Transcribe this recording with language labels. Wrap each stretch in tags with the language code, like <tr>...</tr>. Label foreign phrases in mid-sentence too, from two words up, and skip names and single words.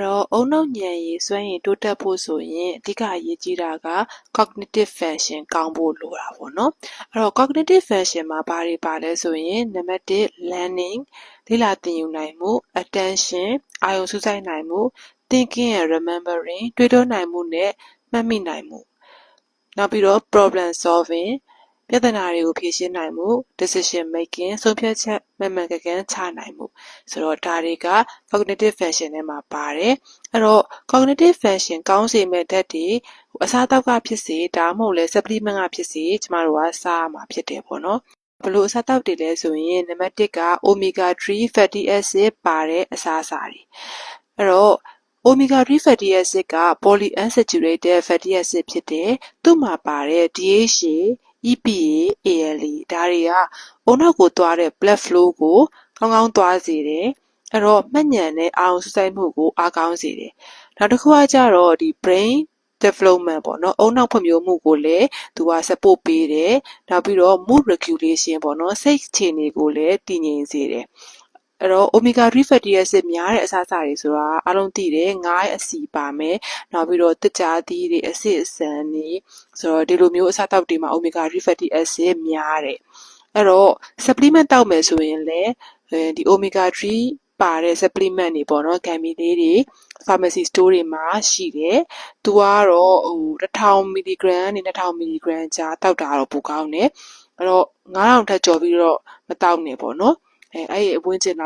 <my>အုံနောက်ဉာဏ်ရည်စွမ်းရည်တိုးတက်ဖို့ဆိုရင်အဓိကအရေးကြီးတာက</my> <en>cognitive function</en> <my>ကောင်းဖို့လိုတာပေါ့နော်အဲ့တော့</my> <en>cognitive function</en> <my>မှာဘာတွေပါလဲဆိုရင် နံပါတ်1 learning လေ့လာသင်ယူနိုင်မှု attention အာရုံစူးစိုက်နိုင်မှု</my> <en>thinking and remembering</en> <my>တွေးတောနိုင်မှုနဲ့မှတ်မိနိုင် မှုနောက်ပြီးတော့</my> <en>problem solving</en> <my>ပြဿနာတွေကိုဖြေရှင်းနိုင်မှု</my> <en>decision making</en> <my>ဆုံးဖြတ်ချက်မှန်မှန်ကန်ကန်ချနိုင်မှုဆိုတော့ဒါတွေက</my> <en>cognitive function</en> <my>ထဲမှာပါတယ်အဲ့တော့</my> <en>cognitive function</en> <my>ကောင်းစေမဲ့ဓာတ်တွေအစားအသောက်ကဖြစ်စေဒါမှမဟုတ်လဲ supplement ကဖြစ်စေကျမတို့ကစားရမှာဖြစ်တယ်ပေါ့နော်ဘလို့အစားအသောက်တွေလဲဆိုရင်နံပါတ်1က</my> <en>omega 3 fatty acid</en> <my>ပါတဲ့အ စားအစာတွေအဲ့တော့</my> <en>omega 3 fatty acid</en> <my>က</my> <en>polyunsaturated fatty acid</en> <my>ဖြစ်တယ်သူ့မှာပါတဲ့</my> <en>DHA EPA ALA</en> <my>ဒါတွေကအုံ နောက်ကိုသွားတဲ့</my> <en>blood flow</en> <my>ကိုကောင်းကောင်းသွားစေတယ်အဲ့တော့မှတ်ဉာဏ်နဲ့အာရုံစူးစိုက်မှုကိုအားကောင်းစေတယ်နောက်တစ်ခုကကြတော့ဒီ</my> <en>brain development</en> <my>ပေါ့နော်အုံနောက်ဖွံ့ဖြိုးမှုကိုလည်းသူက support ပေးတယ်နောက်ပြီးတော့</my> <en>mood regulation</en> <my>ပေါ့နော်စိတ်အခြေအနေကိုလည်းတည်ငြိမ်စေတယ်အဲ့တော့</my> <en>omega 3 fatty acid</en> <my>များတဲ့အစားအစာတွေဆိုတာအားလုံးသိတယ်ငါးရဲ့အဆီပါမယ်နောက် ပြီးတော့တစ်ကြာသီးတွေအစစ်အဆန်တွေဆိုတော့ဒီလိုမျိုးအစားအသောက်တွေမှာ</my> <en>omega 3 fatty acid</en> <my>များတယ်အဲ့တော့ supplement တောက်မယ်ဆိုရင်လည်းဒီ omega 3ပါတဲ့ supplement တွေပေါ့နော်ဂမ်မီလေးတွေ</my> <en>pharmacy store</en> <my>တွေမှာရှိတယ်သူကတော့1000 mg ကနေ2000 mg ကြားတောက်တာတော့ပိုကောင်းတယ်အဲ့တော့9000ထက်ကျော်ပြီးတော့မတောက်နဲ့ပေါ့နော်အဲ့ဒီအဝန်းကျင်နော</my>